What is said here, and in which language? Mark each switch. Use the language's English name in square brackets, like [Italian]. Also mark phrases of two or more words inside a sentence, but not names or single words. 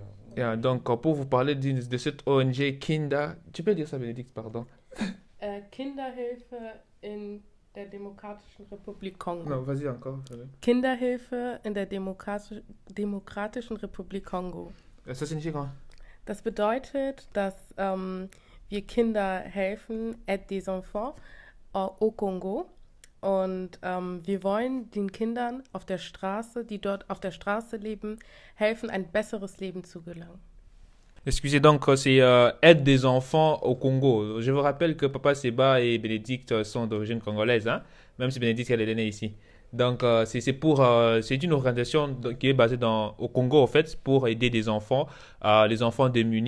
[French] Yeah, donc, pour vous parler de cette ONG Kinder... Tu peux dire ça, Bénédicte, pardon? [German] Kinderhilfe in der Demokratischen Republik Kongo. [French] Non, vas-y encore. [German] Kinderhilfe in der Demokratischen Republik Kongo. [French] Ça signifie quoi? [German] Das bedeutet, dass wir Kinder helfen, [French] aide des enfants au Kongo. [German] Und wir wollen den Kindern auf der Straße, die dort auf der Straße leben, helfen, ein besseres Leben zu gelangen. [French] Excusez donc, c'est aide des enfants au Congo. Je vous rappelle que Papa Seba et Bénédicte sont d'origine congolaise, hein, même si Bénédicte elle est née ici. Donc c'est pour c'est une organisation qui est basée au Congo en fait pour aider des enfants, les enfants démunis.